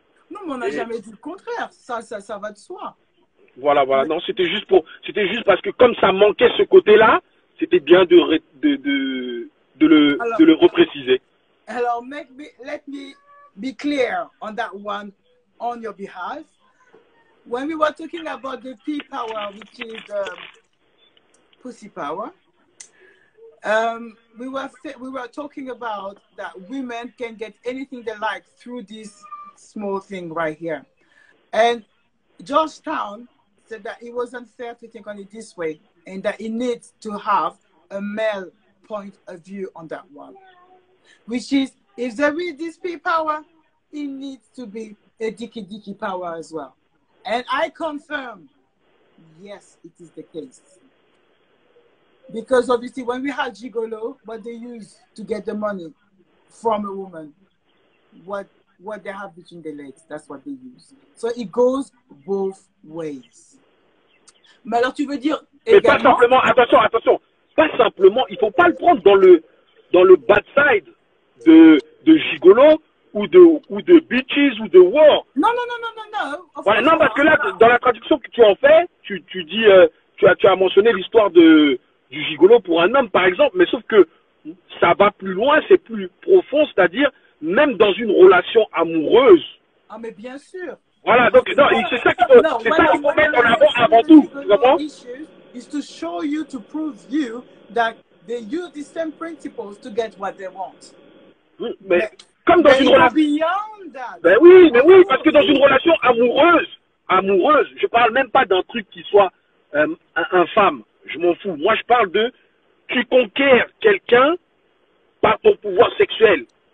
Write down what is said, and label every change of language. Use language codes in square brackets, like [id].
[fr] Non, mais on n'a jamais dit le contraire. Ça va de soi. Voilà. Non, c'était juste parce que comme ça manquait ce côté-là, c'était bien de le repréciser. [en] Alors, let me be clear on that one on your behalf. When we were talking about the P power, which is Pussy Power, we were talking about that women can get anything they like through this small thing right here. And Georgetown said that it was unfair to think on it this way, and that it needs to have a male point of view on that one. Which is, if there is this P power, it needs to be a dicky power as well. And I confirm, yes, it is the case. Because obviously when we had gigolo, what they use to get the money from a woman, what they have between their legs, that's what they use. So it goes both ways. [fr] Mais alors tu veux dire mais également... pas simplement, attention, pas simplement, il faut pas le prendre dans le [en] bad side [fr] de gigolo ou de bitches ou de war. Non. Voilà, non, parce que là, dans la traduction que tu en fais, tu dis, tu as mentionné l'histoire du gigolo pour un homme, par exemple, mais sauf que ça va plus loin, c'est plus profond, c'est-à-dire, même dans une relation amoureuse. Ah, mais bien sûr. Voilà, donc non, c'est ça qu'il faut, mettre en avant avant tout. Tu comprends? [en] Is to show you, to prove you that they use the same principles to get what they want. [fr] Mais comme dans une relation. [en] Beyond that. [fr] Ben oui, mais oui, parce que dans une relation amoureuse, je parle même pas d'un truc qui soit infâme. Je m'en fous. Moi, je parle de tu conquiers quelqu'un par ton pouvoir sexuel.